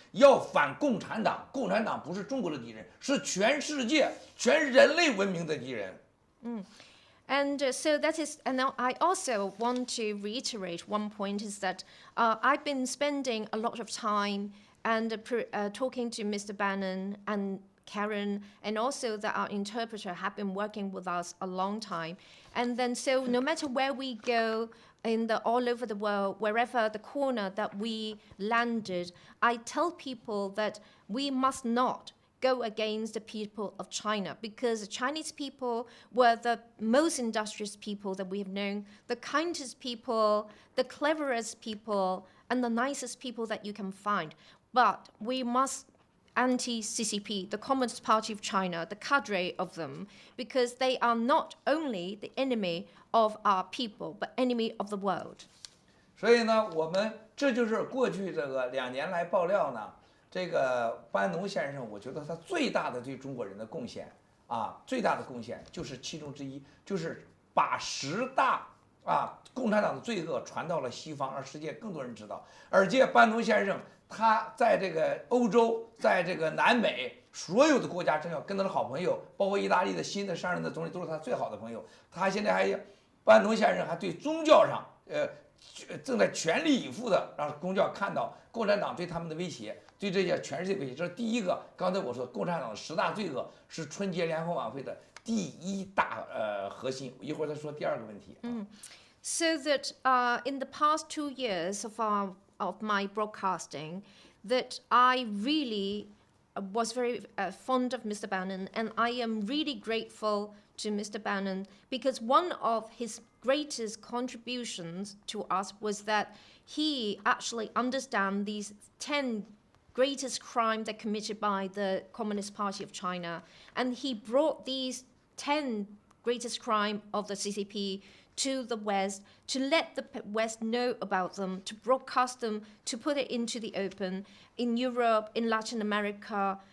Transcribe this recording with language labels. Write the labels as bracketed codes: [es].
[zh] 要反共产党，共产党不是中国的敌人，是全世界、全人类文明的敌人。 [en] And so that is, and now I also want to reiterate one point is that I've been spending a lot of time and talking to Mr. Bannon and Karen, and also that our interpreter have been working with us a long time. And then so no matter where we go all over the world, wherever the corner that we landed, I tell people that we must not go against the people of China, because the Chinese people were the most industrious people that we have known, the kindest people, the cleverest people, and the nicest people that you can find. But we must anti-CCP, the Communist Party of China, the cadre of them, because they are not only the enemy of our people, but enemy of the world. [zh] 所以呢，我们这就是过去这个2年来爆料呢。这个班农先生，我觉得他最大的对中国人的贡献啊，最大的贡献就是其中之一，就是把10大共产党的罪恶传到了西方，让世界更多人知道。而且班农先生他在这个欧洲，在这个南美所有的国家政要跟他的好朋友，包括意大利的新的上任的总理都是他最好的朋友。他现在班农先生还对宗教上正在全力以赴的让公教看到共产党对他们的威胁。对这些全世界威胁，这是第一个。刚才我说共产党的10大罪恶是春节联欢晚会的第1大核心。一会儿再说第2个问题。 [en] So that in the past 2 years of my broadcasting, that I really was very fond of Mr. Bannon, and I am really grateful to Mr. Bannon, because one of his greatest contributions to us was that he actually understands these 10 greatest crimes that committed by the Communist Party of China, and he brought these 10 greatest crimes of the CCP to the West, to let the West know about them, to broadcast them, to put it into the open in Europe, in Latin America.